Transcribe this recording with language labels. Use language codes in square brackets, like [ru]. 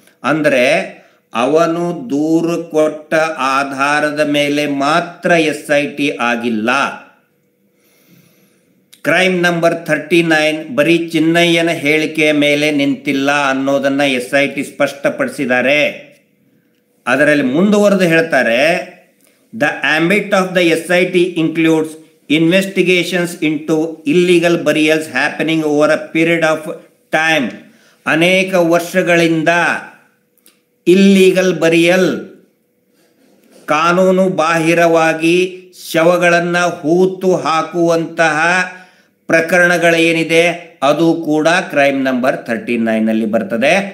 [kn] ಅಂದರೆ ಅವನು ದೂರು ಕೊಟ್ಟ ಆಧಾರದ ಮೇಲೆ ಮಾತ್ರ SIT ಆಗಿಲ್ಲ. ಕ್ರೈಮ್ ನಂಬರ್ 39 ಬರೀ ಚಿನ್ನಯ್ಯನ ಹೇಳಿಕೆಯ ಮೇಲೆ ನಿಂತಿಲ್ಲ ಅನ್ನೋದನ್ನು SIT ಸ್ಪಷ್ಟಪಡಿಸಿದ್ದಾರೆ. ಅದರಲ್ಲಿ ಮುಂದುವರೆದು ಹೇಳ್ತಾರೆ, [en] The ambit of the SIT includes investigations into illegal burials happening over a period of time. [kn] ಅನೇಕ ವರ್ಷಗಳಿಂದ ಇಲ್ಲಿಗಲ್ ಬರಿಯಲ್, ಕಾನೂನು ಬಾಹಿರವಾಗಿ ಶವಗಳನ್ನು ಹೂತು ಹಾಕುವಂತಹ ಪ್ರಕರಣಗಳೇನಿದೆ ಅದು ಕೂಡ ಕ್ರೈಮ್ ನಂಬರ್ 39ನಲ್ಲಿ ಬರ್ತದೆ.